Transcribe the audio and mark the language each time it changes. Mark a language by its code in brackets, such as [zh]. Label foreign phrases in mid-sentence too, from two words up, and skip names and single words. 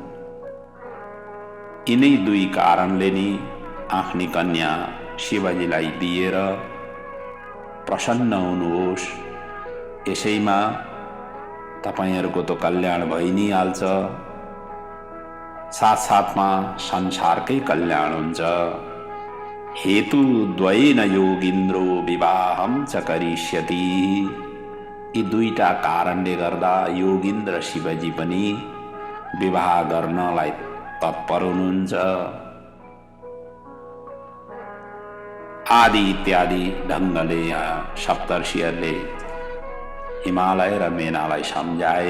[ne] यिनै दुई कारणले नि आफ्नी कन्या शिवजीलाई दिएर प्रसन्न हुनुहोस्। यसैमा तपाईहरूको त कल्याण भइ नै हाल्छ, साथसाथमा संसारकै कल्याण हुन्छ। [sa] हेतु द्वयेन योगिन्द्रो विवाहं च करिष्यति। [ne] यी दुईटा कारणले गर्दा योगिन्द्र शिवजी पनि विवाह गर्नलाई तत्पर हुनुहुन्छ। आदि इत्यादि ढङ्गले यहाँ सप्तर्षिहरूले हिमालय र मेनालाई सम्झाए।